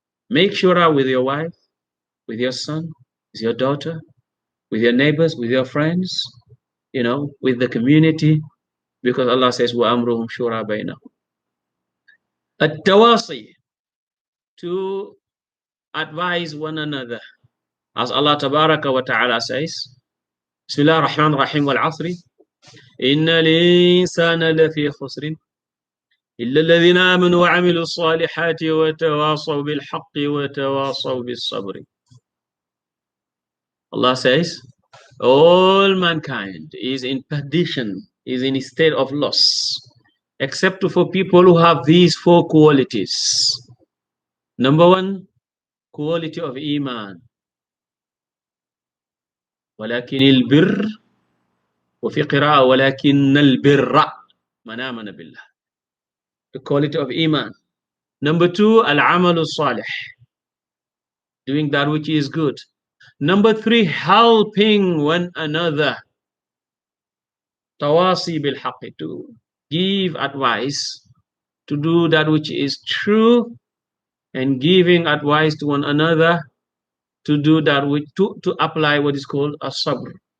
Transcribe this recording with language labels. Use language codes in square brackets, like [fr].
[en] Make shura with your wife, with your son, with your daughter, with your neighbors, with your friends, with the community, because Allah says, [ar] وَأَمْرُهُمْ شُورَى بَيْنَهُمْ. [en] At-tawasi, to advise one another. As Allah Tabaraka wa Ta'ala says, [ar] Bismillah ar-Rahman ar-Rahim wal-Asri, إِنَّ الْإِنسَانَ لَفِي خُسْرٍ إِلَّا الَّذِينَ آمَنُوا وَعَمِلُوا الصَّالِحَاتِ وَتَوَاصَوْا بِالْحَقِّ وَتَوَاصَوْا بِالصَّبْرِ. [en] Allah says, all mankind is in perdition, is in a state of loss, except for people who have these four qualities. Number one, quality of Iman. [ar] ولكن البر وفي قراءة ولكن البر من آمن بالله. [en] The quality of Iman. Number two, al-amal salih, doing that which is good. Number three, helping one another. Tawasi bil haqq, to give advice to do that which is true, and giving advice to one another to do that which to apply what is called a sabr.